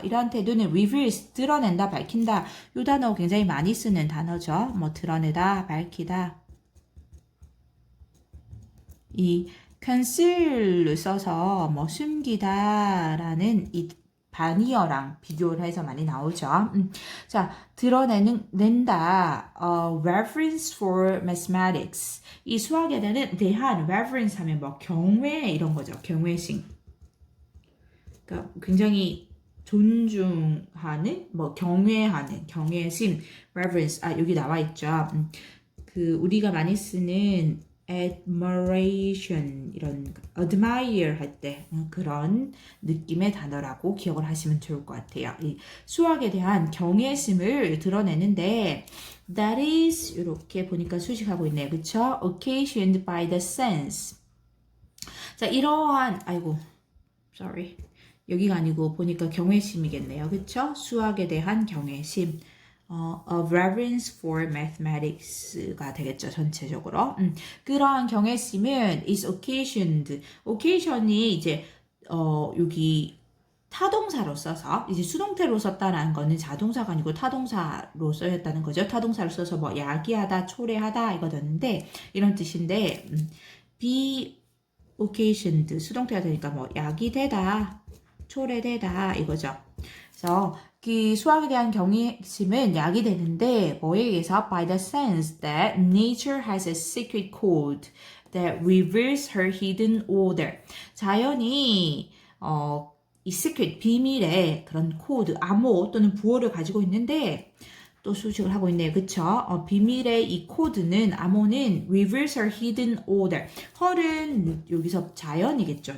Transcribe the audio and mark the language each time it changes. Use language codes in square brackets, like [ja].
[ko] 이러한 태도는 reveals, 드러낸다, 밝힌다. 이 단어 굉장히 많이 쓰는 단어죠. 드러내다, 밝히다. 이 conceal을 써서 숨기다 라는 이 반이어랑 비교를 해서 많이 나오죠. 자, 낸다, [en] reverence for mathematics. [ko] 이 수학에 대한 reverence 하면 경외 이런 거죠. 경외심. 그러니까 굉장히 존중하는, 경외하는, 경외심, reverence. 여기 나와 있죠. 우리가 많이 쓰는 admiration, admire 할 때 그런 느낌의 단어라고 기억을 하시면 좋을 것 같아요. 이 수학에 대한 경외심을 드러내는데 that is 이렇게 보니까 수식하고 있네요. 그쵸? [en] occasioned by the sense. [ko] 자, 이러한 여기가 아니고 보니까 경외심이겠네요. 그쵸? 수학에 대한 경외심. [en] a reverence for mathematics가 [ko] 되겠죠, 전체적으로. 그러한 경외심은 is occasioned. occasion이 이제, 여기 타동사로 써서, 이제 수동태로 썼다라는 거는 자동사가 아니고 타동사로 쓰였다는 거죠. 타동사로 써서 뭐 야기하다, 초래하다 이거였는데, 이런 뜻인데, be occasioned. 수동태가 되니까 뭐 야기되다, 초래되다 이거죠. 그래서 그 수학에 대한 경외심은 야기되는데 뭐에 의해서 [en] by the sense that nature has a secret code that reveals her hidden order. [ko] 자연이 이 secret 비밀의 그런 코드, 암호 또는 부호를 가지고 있는데 또 수식을 하고 있네요. 그쵸? 비밀의 이 코드는, 암호는 [en] reveals her hidden order. [ko] her은 여기서 자연이겠죠.